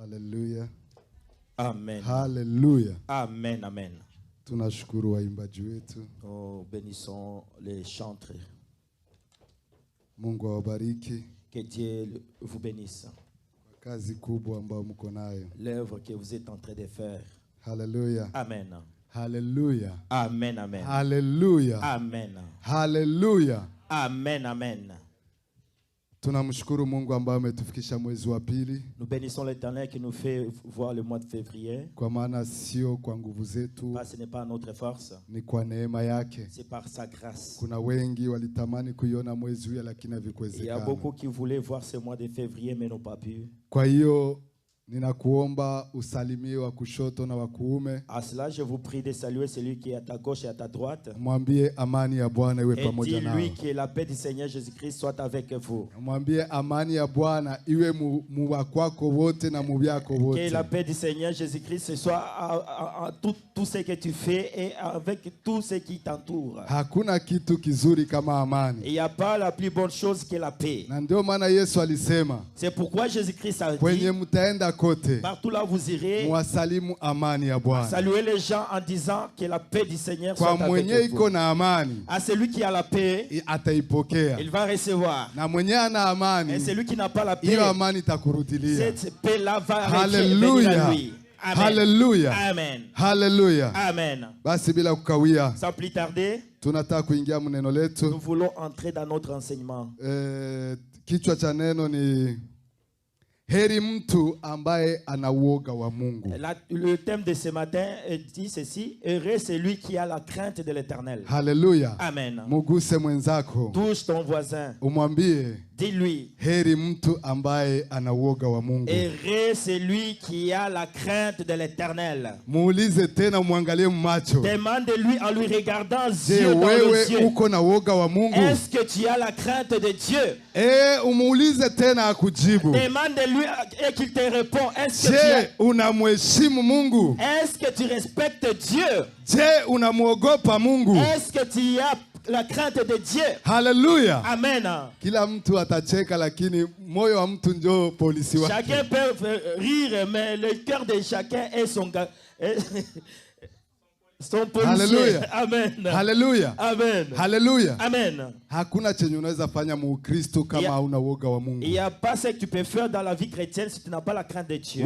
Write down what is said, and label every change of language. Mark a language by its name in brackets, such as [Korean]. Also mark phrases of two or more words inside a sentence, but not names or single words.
[Swahili] Hallelujah. Amen. Hallelujah. Amen, amen. Tunashukuru waimbaji wetu. [French] Oh, bénissons les chantres. [Swahili] Mungu awabariki. [French] Que Dieu vous bénisse. [Swahili] Kazi kubwa ambayo mko nayo. [French] L'œuvre que vous êtes en train de faire. [Swahili] Hallelujah. Amen. Hallelujah. Amen, amen. Hallelujah. Amen. Hallelujah. Amen, amen. Tunamshukuru Mungu ambaye ametufikisha mwezi wa pili. [French] Nous bénissons l'Éternel qui nous fait voir le mois de février. [Swahili] Kwa maana sio kwa nguvu zetu, [French] Parce que ce n'est pas notre force, [Swahili] ni kwa neema yake. [French] c'est par sa grâce. [Swahili] Kuna wengi walitamani kuiona mwezi huu lakini [French] Il y a [Swahili] havikuwezekana. [French] beaucoup qui voulaient voir ce mois de février mais n'ont pas pu. [Swahili] Kwa hiyo ninakuomba usalimie wa kushoto na wa kuume. [French] À cela, je vous prie de saluer celui qui est à ta gauche et à ta droite. [Swahili] Mwambie amani ya Bwana iwe [French] Et [Swahili] pamoja nao. [French] dis-lui que la paix du Seigneur Jésus-Christ soit avec vous. [Swahili] Mwambie amani ya Bwana iwe mu wa kwako wote na mu byako [French] Que [Swahili] wote. [French] la paix du Seigneur Jésus-Christ soit à tout ce que tu fais et avec tout ce qui t'entoure. [Swahili] Hakuna kitu kizuri kama amani. [French] Il n'y a pas la plus bonne chose que la paix. [Swahili] Na ndio maana Yesu alisema, [French] C'est pourquoi Jésus-Christ a dit, [Swahili] kwenye mtaenda kote, [French] partout là vous irez, [Swahili] mwasalimu amani ya Bwana. [French] saluez les gens en disant que la paix du Seigneur soit [Swahili] Kwa [French] avec [Swahili] mwenye iko [French] vous. [Swahili] na amani, [French] À celui qui a la paix, [Swahili] ataipokea. [French] il va recevoir. [Swahili] Na mwenye ana [French] Et [Swahili] amani, [French] celui qui n'a pas la paix, [Swahili] hiyo amani itakurudilia. [French] cette paix-là va venir [Swahili] Hallelujah. [French] à lui. [Swahili] Amen. Hallelujah. Amen. Hallelujah. Amen. Basi bila kukawia, [French] Sans plus tarder, [Swahili] tunataka kuingia mneno [French] nous [Swahili] letu. [French] voulons entrer dans notre enseignement. [Swahili] Kichwa cha neno ni heri mtu ambaye ana uoga wa Mungu. [French] Le thème de ce matin dit ceci: heureux celui qui a la crainte de l'Éternel. [Swahili] Hallelujah. Amen. Muguse mwenzako, [French] Touche ton voisin. [Swahili] umwambie [French] Dis-lui: [Swahili] heri mtu ambaye ana uoga wa Mungu. [French] heureux celui qui a la crainte de l'Éternel. [Swahili] Muulize tena, umwangalie macho. [French] Demande-lui en lui regardant [Swahili] Je, [French] yeux dans les [Swahili] wewe [French] yeux. [Swahili] uko na uoga wa Mungu? [French] Est-ce que tu as la crainte de Dieu? [Swahili] Umuulize tena akujibu. [French] Demande-lui et qu'il te répond. Est-ce que [Swahili] Je, unamheshimu Mungu? [French] est-ce que tu respectes Dieu? [Swahili] Je, unamuogopa Mungu? [French] Est-ce que tu as la crainte de Dieu? [Swahili] Hallelujah. Amen. Kila mtu atacheka lakini moyo wa mtu ndio polisi wake. [French] Chacun peut rire, mais le cœur de chacun est son policier. [Swahili] Hallelujah. Amen. Hallelujah. Amen. Hallelujah. Amen. Hakuna chenye unaweza fanya muukristo kama hauna uoga wa Mungu. [French] Il n'y a pas ce que tu peux faire dans la vie chrétienne si tu n'as pas la crainte de Dieu.